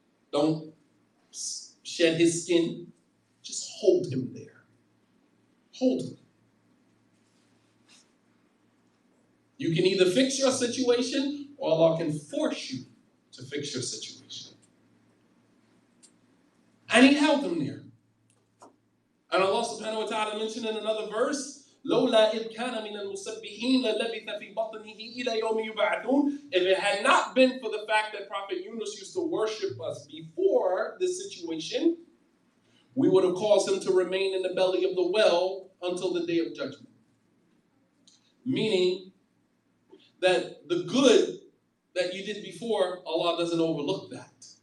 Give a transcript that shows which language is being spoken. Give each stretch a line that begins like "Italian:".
English: Don't shed his skin. Just hold him there. Hold him. You can either fix your situation or Allah can force you to fix your situation. And He held him there. And Allah subhanahu wa ta'ala mentioned in another verse,
Arabic: لولا إذ كان من المسبحين للبث في بطنه إلى يوم يبعثون.
English: If it had not been for the fact that Prophet Yunus used to worship us before this situation, we would have caused him to remain in the belly of the well until the day of judgment. Meaning that the good that you did before, Allah doesn't overlook that.